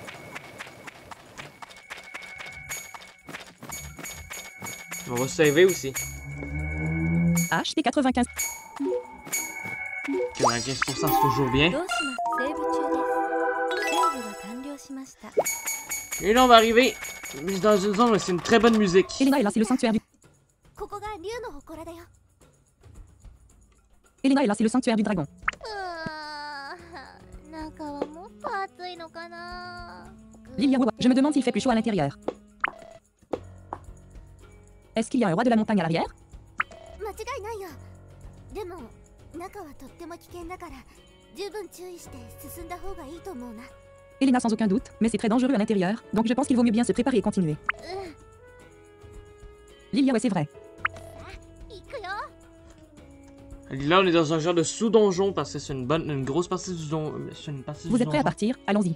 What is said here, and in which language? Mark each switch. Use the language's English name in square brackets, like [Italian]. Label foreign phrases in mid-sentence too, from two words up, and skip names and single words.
[French] On va saver aussi. HP 95. 95%, c'est toujours bien. [Japanese] どうしますセーブ中ですセーブが完了しました [French] Et là, on va arriver dans une zone où c'est une très bonne musique. Elena est là, c'est le sanctuaire du. [Japanese] ここが竜の祠だよ [French] Elena est là, c'est le sanctuaire du dragon. [Japanese] 中はもっと暑いのかな [French] Lilia, je me demande s'il fait plus chaud à l'intérieur. Est-ce qu'il y a un roi de la montagne à l'arrière? [Japanese] 間違いないよでも中はとっても危険だから十分注意して進んだ方がいいと思うな [French] Elena sans aucun doute, mais c'est très dangereux à l'intérieur, donc je pense qu'il vaut mieux bien se préparer et continuer. Lilia, ouais, c'est vrai. [Japanese] 行くよ [French] Là, on est dans un genre de sous-donjon parce que c'est une grosse partie du donjon. Vous êtes prêts à partir? Allons-y.